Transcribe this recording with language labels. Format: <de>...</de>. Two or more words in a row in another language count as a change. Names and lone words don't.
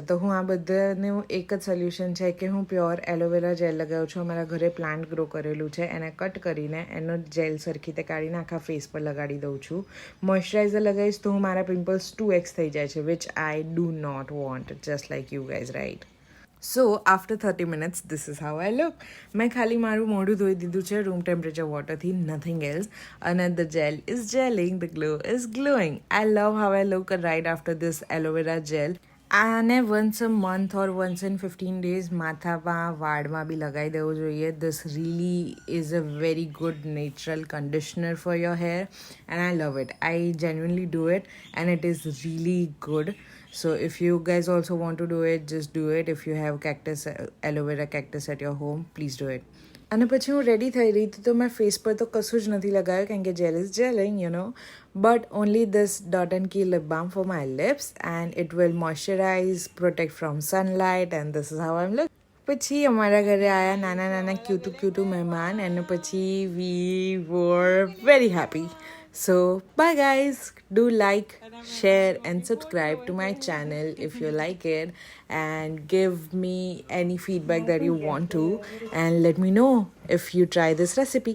<gu>તો હું આ બધાનું એક જ સોલ્યુશન છે કે હું</gu> <en>pure aloe vera gel</en> <gu>લગાવું છું. અમારા ઘરે</gu> <en>plant grow</en> <gu>કરેલું છે, એને કટ કરીને એનો જેલ સરખી રીતે કાઢીને આખા ફેસ પર લગાડી દઉં છું. મોઇશ્ચરાઇઝર લગાવીશ તો મારા પિમ્પલ્સ 2x થઈ જાય છે,</gu> <en>which I do not want, just like you guys, right? so after 30 minutes this is how I look.</en> <gu>મેં ખાલી મારું મોઢું ધોઈ દીધું છે</gu> <en>room temperature waterથી, nothing else. અને the gel is gelling, the glow is glowing. I love how I look right after this aloe vera gel.</en> <gu>આને</gu> <en>once a month or once in 15 days</en> <gu>માથામાં, વાળમાં બી લગાવી દેવું જોઈએ.</gu> <en>this really is a very good natural conditioner for your hair and I love it. આઈ genuinely do it and it is really good. So if you guys also want to do it, just do it. If you have cactus, aloe vera cactus at your home, please do it.</en> <gu>અને પછી હું રેડી થઈ રહી હતી તો મેં ફેસ પર તો કશું જ નથી લગાવ્યું કારણ કે</gu> <en>gel is gelling, you know, but only this Dot and Key lip balm for my lips and it will moisturize, protect from sunlight and this is how I am look.</en> <gu>પછી અમારા ઘરે આવ્યા નાના ક્યુટુ મહેમાન અને પછી</gu> <en>we were very happy. So bye guys, do like, share and subscribe to my channel if you like it and give me any feedback that you want to and let me know if you try this recipe.</en>